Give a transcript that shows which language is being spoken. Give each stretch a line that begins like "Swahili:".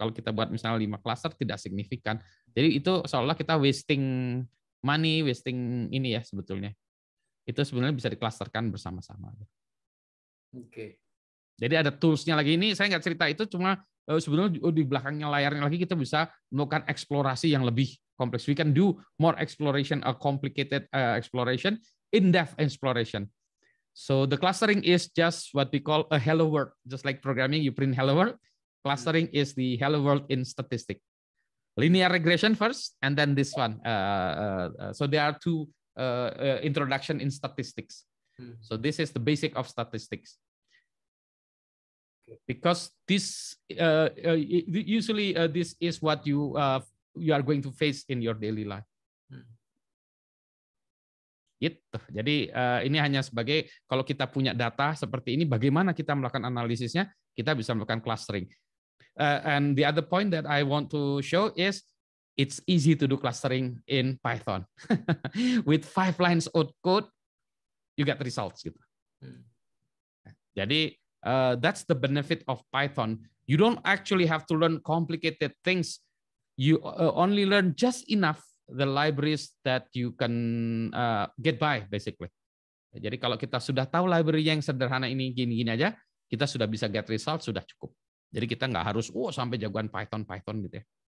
Indonesian: Kalau kita buat misalnya 5 cluster tidak signifikan. Jadi itu seolah kita
English: wasting money, wasting
Indonesian: ini ya sebetulnya. Itu sebenarnya bisa diklasterkan bersama-sama. Oke. Jadi ada tools-nya lagi ini, saya nggak cerita itu, cuma sebenarnya di belakangnya layarnya lagi kita bisa melakukan eksplorasi yang lebih kompleks.
English: We can do more exploration, a complicated exploration, in-depth exploration. So the clustering is just what we call a hello world. Just like programming, you print hello world. Clustering is the hello world in statistics. Linear regression first, and then this one. So there are 2 introduction in statistics. So this is the basic of statistics. Because this usually this is what you are going to face in your daily life.
Indonesian: Gitu. Jadi ini hanya sebagai kalau kita punya data seperti ini, bagaimana kita melakukan analisisnya, kita bisa melakukan clustering.
English: And the other point that I want to show is it's easy to do clustering in Python. With 5 lines of code, you get results.
Indonesian: Gitu. Jadi
English: that's the benefit of Python. You don't actually have to learn complicated things. You only learn just enough the libraries that you can get by, basically.
Indonesian: Jadi kalau kita sudah tahu library yang sederhana ini gini-gini aja, kita sudah bisa
English: get result,
Indonesian: sudah cukup. Jadi kita nggak harus sampai jagoan Python gitu ya.